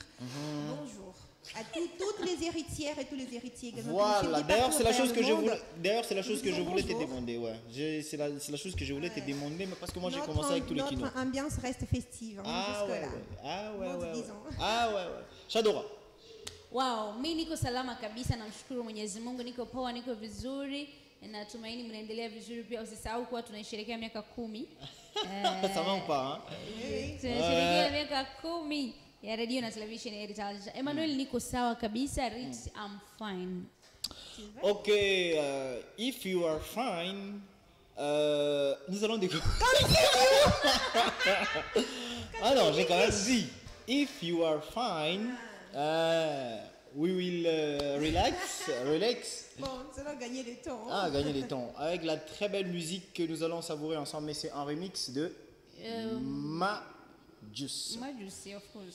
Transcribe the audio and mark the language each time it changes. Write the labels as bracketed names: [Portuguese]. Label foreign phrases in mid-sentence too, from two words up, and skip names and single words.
[French] Bonjour à toutes les héritières et tous les héritiers également. Voilà, d'ailleurs c'est la chose que je voulais, te Bonjour. demander, ouais. C'est la chose que je voulais te demander, mais parce que moi j'ai commencé avec tous les quinois. Notre ambiance reste festive, hein, jusque-là. Ah ouais. Tchadora. [Swahili] Wow, mimi niko salama kabisa, namshukuru Mwenyezi Mungu, niko poa, niko vizuri. Natumaini mnaendelea vizuri pia. Usisahau kuwa tunasherehekea miaka 10. [French] Ça va ou pas, hein? [Swahili] Tunasherehekea miaka 10 ya radio na television ya Heritage. Emmanuel, niko sawa kabisa. [English] Rich, I'm fine. Ok, if you are fine, [French] nous allons découvrir. Ah non, j'ai quand même dit, [English] if you are fine, we will relax. [French] Bon, nous allons gagner le temps. Ah, gagner les temps. Avec la très belle musique que nous allons savourer ensemble, mais c'est un remix de Majus. [English] Majus, of course.